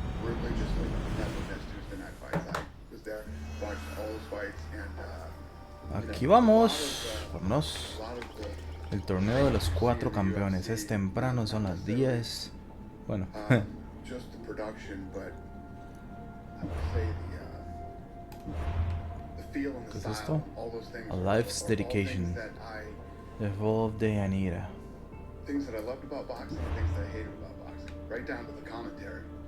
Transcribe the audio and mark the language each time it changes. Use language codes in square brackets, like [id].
[en] Religiously, never missed Tuesday Night Fights. I was there, watched all those fights, and [es] Aquí vamos, vámonos. El torneo de los 4 campeones es temprano, son las 10. Bueno. [en] Just the production, but I would say the feel and the style, all those things. A life's dedication. Evolve de Anira. Things that I loved about boxing and things that I hated about boxing, right down to the commentary.